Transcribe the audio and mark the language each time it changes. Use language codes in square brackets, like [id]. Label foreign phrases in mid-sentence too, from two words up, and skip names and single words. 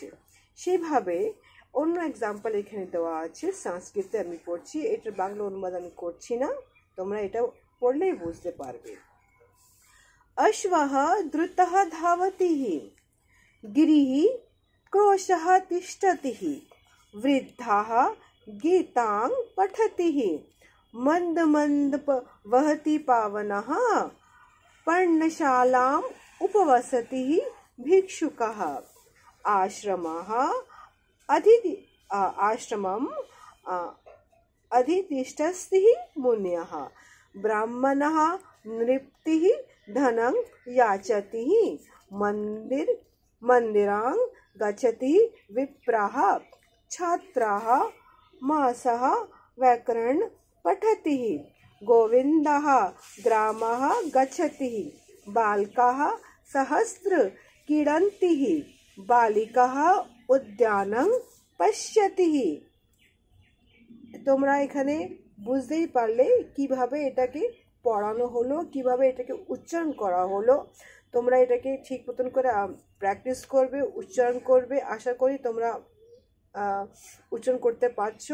[bn] সেইভাবে অন্য এক্সাম্পল এখানে দেওয়া আছে, সংস্কৃতে আমি পড়ছি, এটার বাংলা অনুবাদ আমি করছি না, তোমরা এটা পড়লেই বুঝতে পারবে। [sa] অশ্বঃ দ্রুতঃ ধাবতিঃ, গিরিঃ ক্রোশঃ তিষ্ঠতিঃ, বৃদ্ধাঃ গীতাং পঠতিঃ, মন্দ মন্দ বহতি পাবনঃ, पर्णशालाम् उपवसतिः भिक्षुकः, आश्रमम् अधितिष्ठन्ति मुनयः, ब्राह्मणः नृपतिः धनं याचति, मन्दिरं गच्छति विप्राः, छात्राः मासः व्याकरणं पठति, गोविन्दः ग्रामः गच्छति, बालकाः सहस्र क्रीडन्ति, बालिकाः उद्यानं पश्यति। [bn] তোমরা এখানে বুঝতেই পারলে কিভাবে এটাকে পড়ানো হলো, কিভাবে এটাকে উচ্চারণ করা হলো। তোমরা এটাকে ঠিক মতন করে প্র্যাকটিস করবে, উচ্চারণ করবে। আশা করি তোমরা উচ্চারণ করতে পারছো।